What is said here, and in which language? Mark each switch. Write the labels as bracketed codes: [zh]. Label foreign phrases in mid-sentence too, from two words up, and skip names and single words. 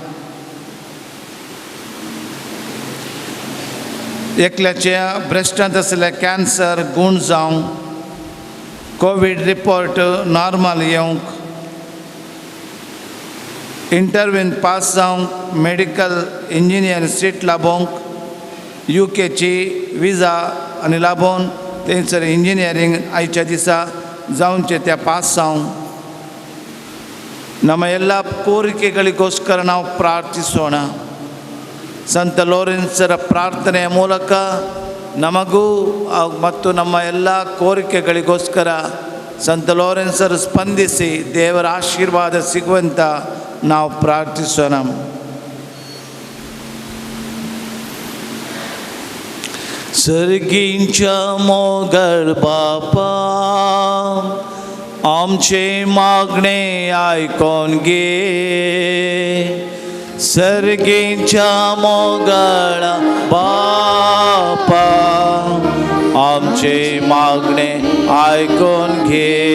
[kok] एकल्याच्या ब्रेस्टांत आसले कॅन्सर गूण जावंक कोविड रिपोर्ट नॉर्मल येवंक इंटरव्यून पास जावंक मेडिकल इंजिनियर सीट लाभोवंक UKची विजा आनी लाभोवन थंयसर इंजिनियरींग आयच्या दिसा ಜಾವಂಚೆ ತ್ಯಾ ಪಾಸಾಂ [kn] ನಮ್ಮ ಎಲ್ಲ ಕೋರಿಕೆಗಳಿಗೋಸ್ಕರ ನಾವು ಪ್ರಾರ್ಥಿಸೋಣ. ಸಂತ ಲೋರೆನ್ಸರ ಪ್ರಾರ್ಥನೆಯ ಮೂಲಕ ನಮಗೂ ಮತ್ತು ನಮ್ಮ ಎಲ್ಲ ಕೋರಿಕೆಗಳಿಗೋಸ್ಕರ ಸಂತ ಲೋರೆನ್ಸರು ಸ್ಪಂದಿಸಿ ದೇವರ ಆಶೀರ್ವಾದ ಸಿಗುವಂತ ನಾವು ಪ್ರಾರ್ಥಿಸೋಣ. [kok] सर्गींच्या मोगल बापा आमचे मागणे ऐकून घे. सर्गींच्या मोगल बापा आमचे मागणे ऐकून घे.